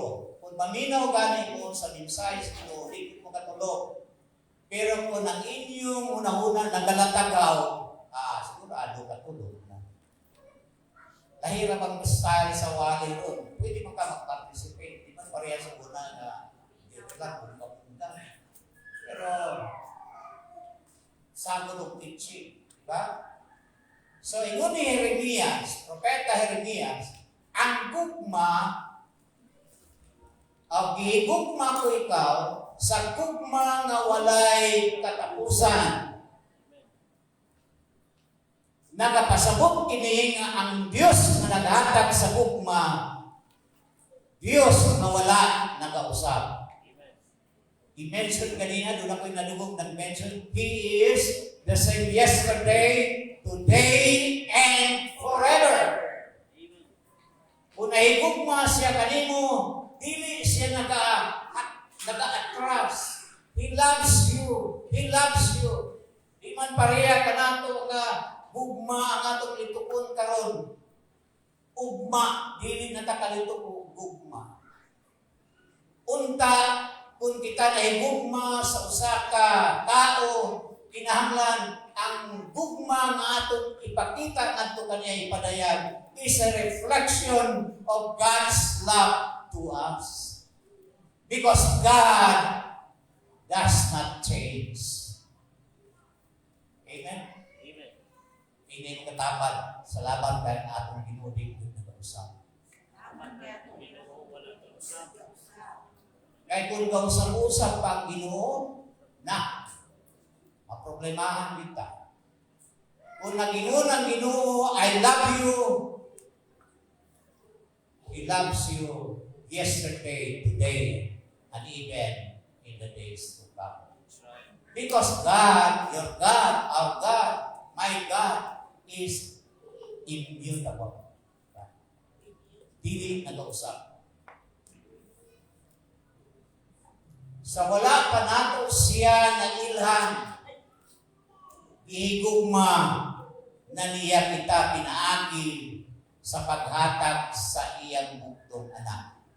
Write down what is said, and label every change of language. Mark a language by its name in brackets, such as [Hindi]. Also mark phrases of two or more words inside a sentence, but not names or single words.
[Cebuano] Kung maminaw gani mo sa mensahe sa Ginoo, di mo katulog. Pero kung ang inyong una-una nagalatagaw, sigurado katulog na. Lahira bang style sa wali ron, pwede mo ka mag-participate. Di man pareha sa una na hindi lang kung mapunta. Pero sagot ng teaching. Diba? So, ingon ni Jeremias, Propeta Jeremias, ang gugma, gihigugma ko ikaw sa gugma nga walay katapusan. Nakapasabot kini nga ang Dios nga naghatag sa gugma, Dios nga wala nagausab. I-mention kanina, doon ako'y nalugog nag-mention, [English] He is the same yesterday, today, and forever. [Cebuano] Kung nahigugma siya kanimo, dili siya naka-atras. [English] He loves you. He loves you. [Cebuano] Di man pareha ka nato nga gugma ang atong litukon karon. Ugma, dili natakalito ko gugma. Unta, kung kita nahigugma sa usa ka tao, kinahanglan ang gugma nga atong ipakita ngadto kaniya ipadayag [English] is a reflection of God's love to us. Because God does not change. Amen? Amen. [Cebuano] Hindi mo katapad sa laban kaya ang atong ginudig na kausap. Ginoo wala tapusan. Kaya kung kausap-usap pa ang Ginoo, maproblemahan kita. Kung nagingon ang Ginoo, [English] I love you. He loves you yesterday, today, and even in the days to come. Because God, your God, our God, my God, is immutable. [Cebuano] Dili nag-uusap. Sa wala pa nato siya nag-ilhan, ihigugma na niya kita pinaagi sa paghatag sa iyang bugtong anak.